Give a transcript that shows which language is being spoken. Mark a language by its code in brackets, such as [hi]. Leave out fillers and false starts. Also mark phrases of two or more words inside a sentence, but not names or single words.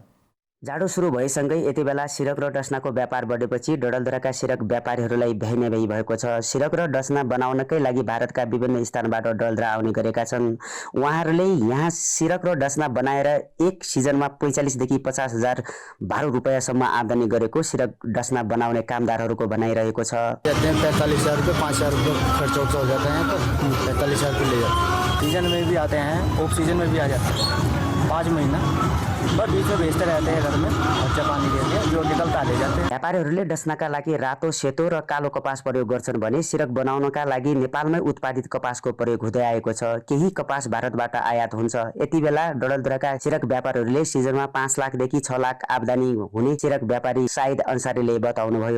[ne] जाडो सुरु भएसँगै यति बेला सिरक र डसनाको व्यापार बढेपछि डडेलधुराका सिरक व्यापारीहरूलाई भ्याइने भएको छ। सिरक र डसना बनाउनकै लागि भारतका विभिन्न स्थानबाट डडेलधुरा आउने गरेका छन्। उहाँहरूले यहाँ सिरक र डसना बनाएर एक सिजनमा 45 देखि 50,000 12 रुपैयाँसम्म आमदानी गरेको सिरक डसना बनाउने कामदारहरूको भनाइरहेको छ। [hi] 45,000 रुपये 5,000 रुपये खर्चा हो जाता है, तो 45,000 रुपये ले जाते। सीजन में भी आते हैं, [en] off season [hi] में भी आ जाते हैं। 5 महीना बस बीच में बेचते रहते हैं घर में खर्चा पानी के लिए, जो निकलता ले जाते हैं। [ne] व्यापारीहरूले डसनाका लागि रातो, सेतो र कालो कपास प्रयोग गर्छन् भने सिरक बनाउनका लागि नेपालमै उत्पादित कपासको प्रयोग हुँदै आएको छ। केही कपास भारतबाट आयात हुन्छ। यति बेला डडेलधुराका सिरक व्यापारीहरूले सिजनमा 5 लाखदेखि 6 लाख आमदानी हुने सिरक व्यापारी साइद अन्सारीले बताउनुभयो।